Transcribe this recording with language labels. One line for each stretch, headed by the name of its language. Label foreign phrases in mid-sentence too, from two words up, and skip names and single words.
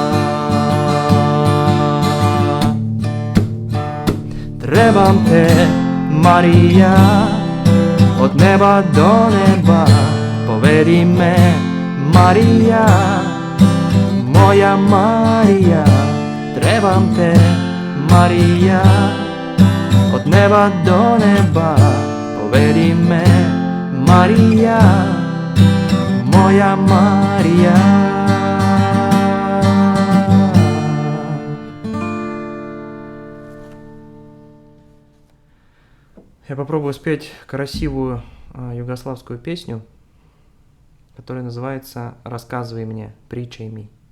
Croatian: Trebam te, Marija, od neba do neba, povedi me, Marija, moja Marija. Trebam te, Marija, od neba do neba, povedi me, Marija, moja Marija.
Russian: Я попробую спеть красивую югославскую песню, которая называется «Рассказывай мне,
Serbian: pričaj mi».